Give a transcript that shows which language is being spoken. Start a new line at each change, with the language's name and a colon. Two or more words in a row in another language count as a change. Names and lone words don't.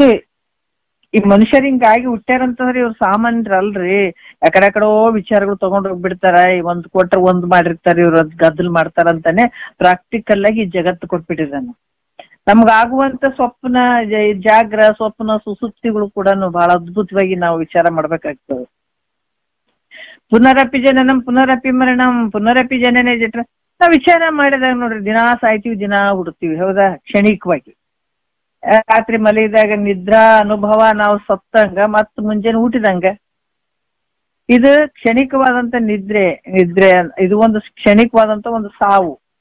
Kannada: ಈ ಮನುಷ್ಯರು ಹಿಂಗಾಗಿ ಹುಟ್ಟ್ಯಾರಂತಂದ್ರೆ ಇವ್ರು ಸಾಮಾನ್ಯರಲ್ರಿ. ಯಾಕಡೆಕಡೋ ವಿಚಾರಗಳು ತಗೊಂಡ್ ಹೋಗ್ಬಿಡ್ತಾರ. ಒಂದ್ ಕೊಟ್ರೆ ಒಂದ್ ಮಾಡಿರ್ತಾರೆ, ಇವ್ರು ಅದ್ ಗದ್ದಲ್ ಮಾಡ್ತಾರಂತಾನೆ ಪ್ರಾಕ್ಟಿಕಲ್ ಆಗಿ ಈ ಜಗತ್ತು ಕೊಟ್ಬಿಟ್ಟಿದ್ದಾನೆ. ನಮ್ಗಾಗುವಂತ ಸ್ವಪ್ನ ಜಾಗ್ರ ಸ್ವಪ್ನ ಸುಸುಪ್ತಿಗಳು ಕೂಡ ಬಹಳ ಅದ್ಭುತವಾಗಿ ನಾವು ವಿಚಾರ ಮಾಡ್ಬೇಕಾಗ್ತದೆ.
Sanskrit: ಪುನರಪಿ ಜನನಂ ಪುನರಪಿ ಮರಣಂ ಪುನರಪಿ ಜನನೇ
Kannada: ಜಟ್ರ ನಾವ್ ವಿಚಾರ ಮಾಡಿದಾಗ ನೋಡ್ರಿ, ದಿನಾ ಸಾಯ್ತೀವಿ, ದಿನಾ ಹುಡ್ತೀವಿ, ಹೌದಾ? ಕ್ಷಣಿಕವಾಗಿ ರಾತ್ರಿ ಮಲಗಿದಾಗ ನಿದ್ರಾ ಅನುಭವ ನಾವು ಸತ್ತಂಗ ಮತ್ ಮುಂಜಾನೆ ಊಟಿದಂಗ. ಇದು ಕ್ಷಣಿಕವಾದಂತ ನಿದ್ರೆ ಇದು ಒಂದು ಕ್ಷಣಿಕವಾದಂತ ಒಂದು ಸಾವು.